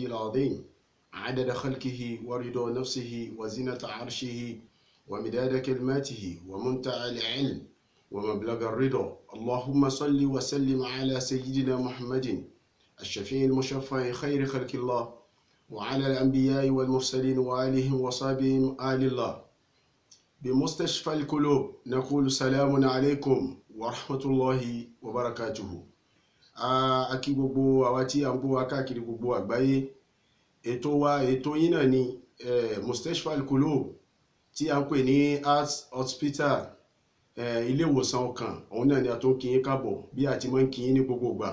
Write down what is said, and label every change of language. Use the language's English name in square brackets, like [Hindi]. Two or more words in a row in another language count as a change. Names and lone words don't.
[Arabic] العظيم عدد خلقه ورضا نفسه وزنة عرشه ومداد كلماته ومنتهى العلم ومبلغ الرضا اللهم صل وسلم على سيدنا محمد الشفيع المشفع خير خلق الله وعلى الأنبياء والمرسلين وآلهم وصحبهم آل الله بمستشفى القلوب نقول سلام عليكم ورحمة الله وبركاته. [Yoruba] A kí gbogbo àwa tí à ń bọ̀ wá káàkiri gbogbo àgbáyé. Ètò yín náà ni Mustashfa al-Qulub tí a ń pè ní [English] Heart Hospital, [Yoruba] ilé ìwòsàn ọkàn. Òun náà ni a tó ń kí yín káàbọ̀ bí a ti máa ń kí yín ní gbogbo ìgbà.